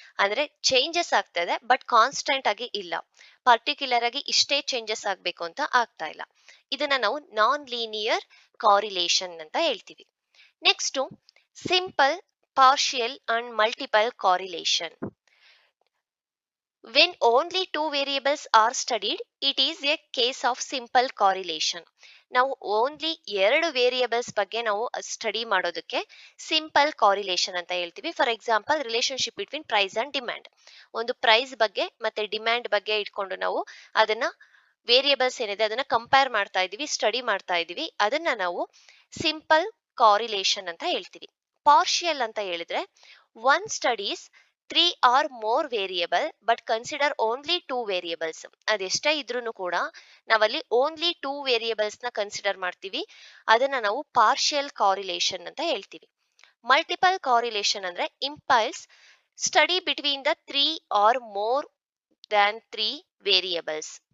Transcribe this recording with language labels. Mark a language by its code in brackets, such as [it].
[kn] ಅಂದ್ರೆ ಚೇಂಜಸ್ ಆಗ್ತಾ ಇದೆ ಬಟ್ ಕಾನ್ಸ್ಟೆಂಟ್ ಆಗಿ ಇಲ್ಲ. ಪರ್ಟಿಕ್ಯುಲರ್ ಆಗಿ ಇಷ್ಟೇ ಚೇಂಜಸ್ ಆಗ್ಬೇಕು ಅಂತ ಆಗ್ತಾ ಇಲ್ಲ. ಇದನ್ನ ನಾವು ನಾನ್ ಲೀನಿಯರ್ ಕಾರಿಲೇಷನ್ ಅಂತ ಹೇಳ್ತೀವಿ. Next simple, partial and multiple correlation. [en] When only two variables are studied, it is a case of simple correlation. [kn] ನಾವು ಓನ್ಲಿ 2 ವೇರಿಯೇಬಲ್ಸ್ ಬಗ್ಗೆ ನಾವು ಸ್ಟಡಿ ಮಾಡೋದಕ್ಕೆ ಸಿಂಪಲ್ ಕಾರಿಲೇಷನ್ ಅಂತ ಹೇಳ್ತೀವಿ. For example relationship between price and demand. ಒಂದು price ಬಗ್ಗೆ ಮತ್ತೆ demand ಬಗ್ಗೆ ಇಟ್ಕೊಂಡು ನಾವು ಅದನ್ನ ವೇರಿಯೇಬಲ್ಸ್ ಏನಿದೆ ಅದನ್ನ ಕಂಪೇರ್ ಮಾಡ್ತಾ ಇದೀವಿ, ಸ್ಟಡಿ ಮಾಡ್ತಾ ಇದೀವಿ. ಅದನ್ನ ನಾವು ಸಿಂಪಲ್ ಕಾರಿಲೇಷನ್ ಅಂತ ಹೇಳ್ತೀವಿ. [en] partial [kn] ಅಂತ ಹೇಳಿದ್ರೆ [en] One studies 3 or more variable but consider only 2 variables. [kn] ಅದೆಷ್ಟೇ ಇದ್ರೂ ಕೂಡ ನಾವಲ್ಲಿ ಓನ್ಲಿ 2 ವೇರಿಯೇಬಲ್ಸ್ ನ ಕನ್ಸಿಡರ್ ಮಾಡ್ತೀವಿ. ಅದನ್ನ ನಾವು ಪಾರ್ಷಿಯಲ್ ಕಾರಿಲೇಷನ್ ಅಂತ ಹೇಳ್ತೀವಿ. ಮಲ್ಟಿಪಲ್ ಕಾರಿಲೇಷನ್ ಅಂದ್ರೆ [en] impulse study between the 3 or more than 3 [kn] variables.